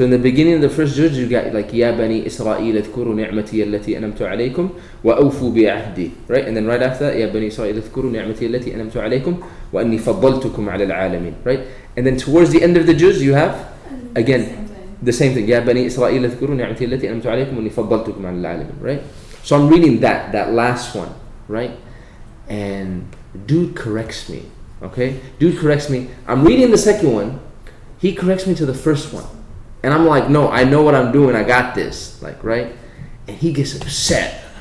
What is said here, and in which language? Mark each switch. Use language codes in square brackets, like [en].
[en] So in the beginning of the first juz, you got like Ya Bani Israel [ar] اذكروا نعمتي التي أنعمت عليكم وأوفوا بعهدي, [en] right? And then right after that, Ya Bani Israel [ar] اذكروا نعمتي التي أنعمت عليكم وأني فضلتكم على العالمين, [en] right? And then towards the end of the juz, you have again the same thing. Ya Bani Israel [ar] اذكروا نعمتي التي أنعمت عليكم وأني فضلتكم على العالمين, [en] right? So I'm reading that last one, right? And dude corrects me, okay? Dude corrects me. I'm reading the second one. He corrects me to the first one. And I'm like, no, I know what I'm doing. I got this, like, right? And he gets upset.